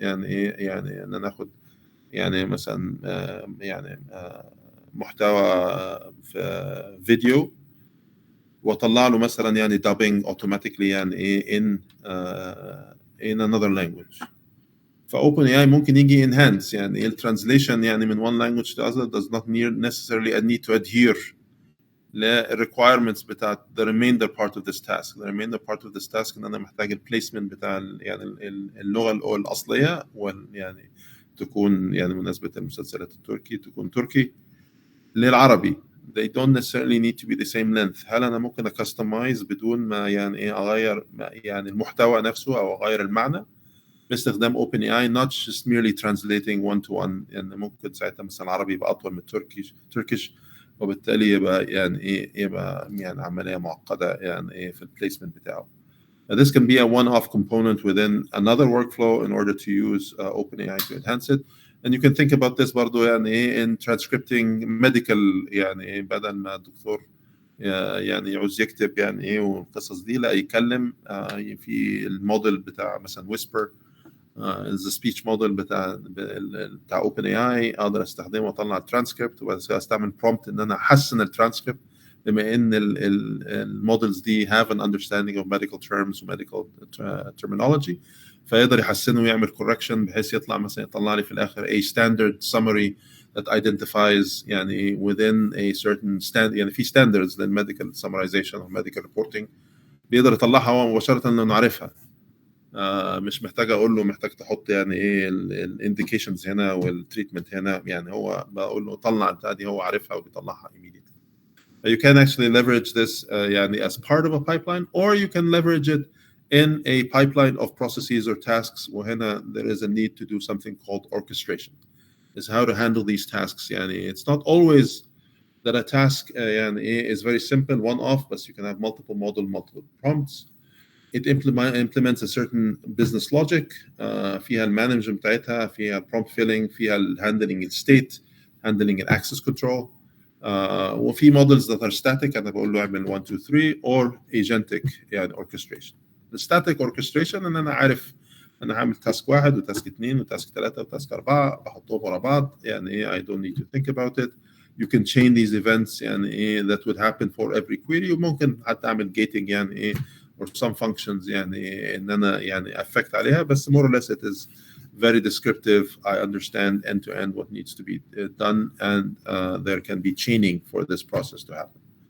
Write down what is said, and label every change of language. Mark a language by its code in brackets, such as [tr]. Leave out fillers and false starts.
[ar] إن ناخد مثلا محتوى في فيديو وطلع له مثلا [en] dubbing automatically in another language. [ar] فOpenAI ممكن يجي [en] enhance الترانزليشن من one language to other does not necessarily need to adhere requirements [ar] بتاعت [en] the remainder part of this task. The remainder part of this task [ar] إن أنا محتاج البليسمنت بتاع اللغة الأصلية تكون مناسبة المسلسلات التركي تكون تركي للعربي. [en] They don't necessarily need to be the same length. [ar] هل أنا ممكن أكستمايز بدون ما أغير المحتوى نفسه أو أغير المعنى باستخدام OpenAI, [en] not just merely translating one to one. [ar] ممكن ساعتها مثلا العربي يبقى أطول من Turkish وبالتالي يبقى عملية معقدة في البليسمنت بتاعه. [en] This can be a one-off component within another workflow in order to use OpenAI to enhance it. And you can think about this [ar] برضو in transcripting medical بدل ما الدكتور يعوز يكتب والقصص دي لا يكلم في الموديل بتاع مثلا [en] whisper the speech model [ar] بتاع OpenAI اقدر استخدمه واطلع الترانسكريبت واستعمل prompt ان انا احسن الترانسكريبت بما ان المودلز دي [en] have an understanding of medical terms [ar] و medical terminology فيقدر يحسنه ويعمل correction بحيث يطلع لي في الاخر [en] a standard summary that identifies within a certain standard [ar] في standards للمedical summarization or medical reporting بيقدر يطلعها هو مباشرة لأنه عارفها. مش محتاج اقول له محتاج تحط الانديكيشنز هنا والتريتمنت هنا هو بقول له طلع البتاعه دي هو عارفها وبيطلعها immediately. [en] You can actually leverage this as part of a pipeline, or you can leverage it in a pipeline of processes or tasks [ar] وهنا [en] there is a need to do something called orchestration. Is how to handle these tasks. It's not always that a task is very simple one-off, but you can have multiple model, multiple prompts. It implements a certain business logic. [ar] فيها المانجمنت بتاعتها, [en] فيها prompt filling, فيها handling state, handling access control. وفي models that are static [ar] أنا بقول له اعمل [en] 1 2 3 or agentic orchestration. [ar] The static orchestration ان انا عارف انا هعمل تاسك 1 وتاسك 2 وتاسك 3 وتاسك 4 بحطهم ورا بعض [en] I don't need to think about it. You can chain these events that would happen for every query [ar] وممكن حتى اعمل [en] gating or some functions [ar] ان انا [en] affect عليها بس more or less it is very descriptive. I understand end to end what needs to be done and there can be chaining for this process to happen.